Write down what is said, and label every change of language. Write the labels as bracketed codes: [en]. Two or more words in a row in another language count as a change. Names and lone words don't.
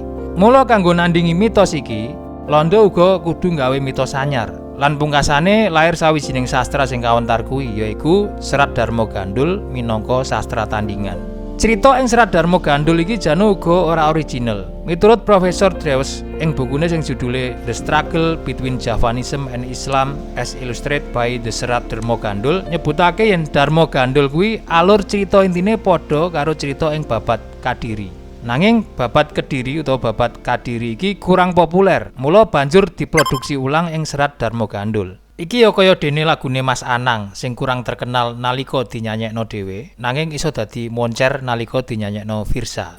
[jv] Mula kanggo nandingi mitos iki, Londo uga kudu nggawe mitos anyar. Lan pungkasane lair sawijining sastra sing kawentar kuwi yaiku Serat Darmo Gandul minangka sastra tandingan. Cerita ing Serat Darmo Gandul iki jan uga ora original. Miturut Profesor Drewes ing bukune sing judule The Struggle Between Javanism and Islam as Illustrated by the Serat Darmo Gandul, nyebutake yen Darmo Gandul kuwi alur cerita intine padha karo cerita ing Babad Kadiri. Nanging Babad Kediri utawa Babad Kadiri iki kurang populer, mula banjur diproduksi ulang ing Serat Darmo Gandul. Iki ya kaya dene lagune Mas Anang sing kurang terkenal nalika dinyanyekno dhewe, nanging iso dadi moncer nalika dinyanyekno Firsa.